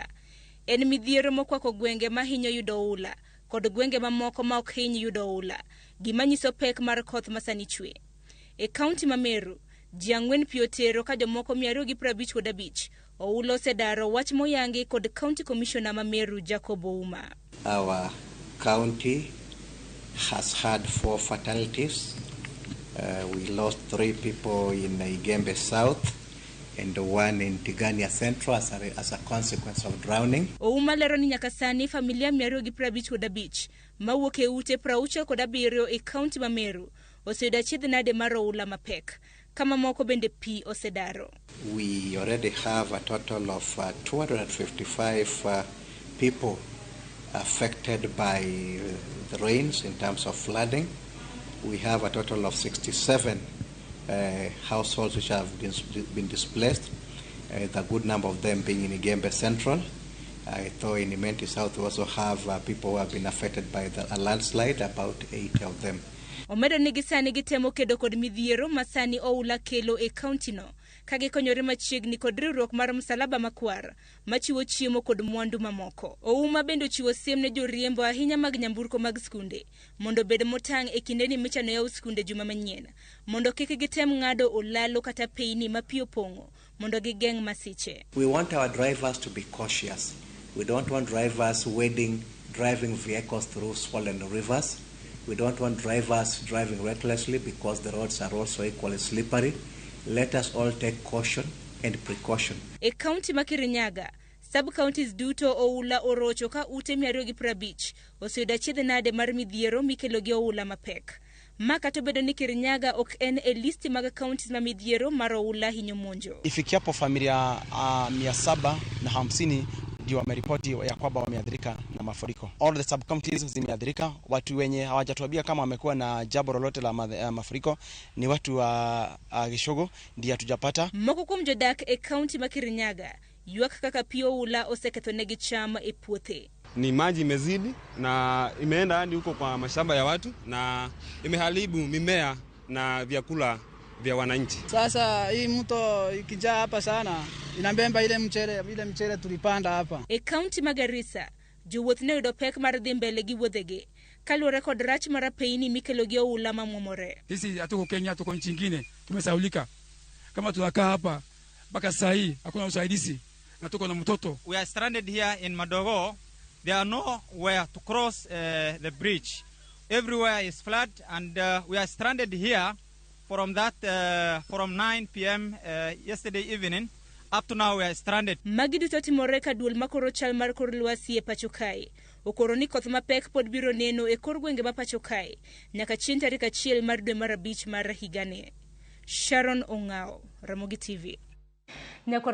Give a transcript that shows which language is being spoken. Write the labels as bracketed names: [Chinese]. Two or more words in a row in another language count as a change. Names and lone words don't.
[Luo (Kenya and Tanzania)] En midhiero mokwako gwenge ma hinyo yudo oula kod gwenge mamoko ma ok hiny yudo oula, gima nyiso pek mar koth masani chwe. E kaunti ma Meru, Jiang'wen pi otero ka jomoko 255 oulo osedaro, wach moyangi kod [English] County Commissioner [Luo (Kenya and Tanzania)] ma Meru Jacob Ouma. [English] Our county has had 4 fatalities. We lost 3 people in Igembe South and 1 in Tigania Central as a consequence of drowning. [Luo (Kenya and Tanzania)] Ouma lero ni nyaka sani familia 255 mawuok e ute 67 e kaunti ma Meru oseyudo achiedh nade mar oula mapek, kama moko bende pi osedaro. [English] We already have a total of 255 people affected by the rains in terms of flooding. We have a total of 67 households which have been displaced, the good number of them being in Igembe Central. I thought in Imenti South we also have people who have been affected by a landslide, about 80 of them. [Luo (Kenya and Tanzania)] Omedo ni gisani gitemo kedo kod midhiero masani oula kelo e kaunti no, kagikonyore machiegni kod riwruok mar Msalaba Makwar machiwo chiemo kod mwandu mamoko. Ouma bende chiwo siem ne joriembo ahinya mag nyamburko mag skunde mondo bed motang' e kindeni michano yaw skunde juma manyien, mondo kik gitem ng'ado olalo kata peini ma pi opong'o mondo gigeng' masiche. [English] We want our drivers to be cautious. We don't want drivers driving vehicles through swollen rivers. We don't want drivers driving recklessly because the roads are also equally slippery. Let us all take caution and precaution. [Luo (Kenya and Tanzania)] E kaunti ma Kirinyaga, sub-counties duto oula orocho ka ute 250 oseyudo achiedh nade mar midhiero mikelo gi oula mapek. Maka to bedo ni Kirinyaga ok en e listi mag counties ma midhiero mar oula hinyo monjo. [Swahili] Ifikiapo familia 750 ndio wameripoti ya kwamba wameathirika na mafuriko. [English] All the sub-counties zimeathirika. [Swahili] Watu wenye hawajatuambia kama wamekuwa na jambo lolote la mafuriko ni watu wa Gishogo, ndio hatujapata. [Luo (Kenya and Tanzania)] Moko kuom jodak e kaunti ma Kirinyaga ywak kaka pi oula osekethonegi cham e puothe. [Swahili] Ni maji imezidi na imeenda hadi huko kwa mashamba ya watu na imeharibu mimea na vyakula vya wananchi. Sasa hii mto ikijaa hapa sana inabemba ile mchele tulipanda hapa. [Luo (Kenya and Tanzania)] E kaunti ma Garissa, jowuoth ne yudo pek mar dhi mbele gi wuodhegi kaluwore kod rach mar peini mikelo gi oula mamwomore. [Swahili] Sisi hatuko Kenya, tuko nchi nyingine, tumesaulika. Kama tunakaa hapa mpaka saa hii hakuna usaidizi na tuko na mtoto. [English] We are stranded here in Madogo. There are nowhere to cross the bridge. Everywhere is flood and we are stranded here from 9 p.m. Yesterday evening up to now we are stranded. [Luo (Kenya and Tanzania)] Magi duto timore ka duol makoro chal mar kor lwasi e pachokae. Okoro ni koth mapek pod biro neno e kor gwenge ma pachokae nyaka chieng' tarik 1 mar dwe mar 5 mar higani. Sharon Ongao, Ramogi TV.